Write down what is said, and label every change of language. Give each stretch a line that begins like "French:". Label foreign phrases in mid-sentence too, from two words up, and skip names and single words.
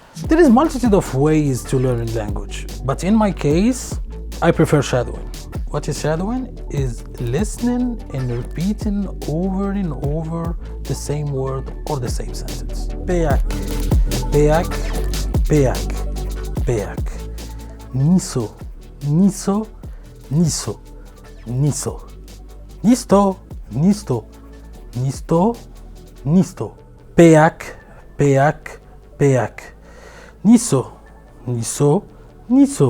English: There is multitude of ways to learn a language, but in my case, I prefer shadowing. What is shadowing? Is listening and repeating over and over the same word or the same sentence. Peak, peak, peak, peak. Niso, niso, niso, niso. Nisto, nisto, nisto, nisto. Peak, peak, peak. Niso, niso, niso.